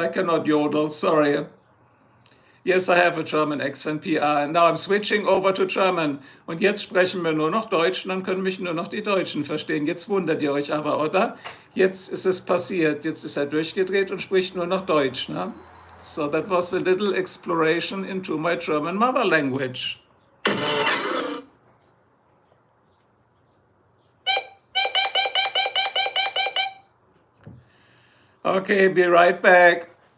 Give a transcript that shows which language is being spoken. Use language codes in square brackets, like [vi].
[en] I cannot yodel, sorry. Yes, I have a German accent, PR. And now I'm switching over to German. [de] Und jetzt sprechen wir nur noch Deutsch und dann können mich nur noch die Deutschen verstehen. Jetzt wundert ihr euch aber, oder? Jetzt ist es passiert. Jetzt ist er durchgedreht und spricht nur noch Deutsch. Ne? [en] So that was a little exploration into my German mother language. Okay, be right back.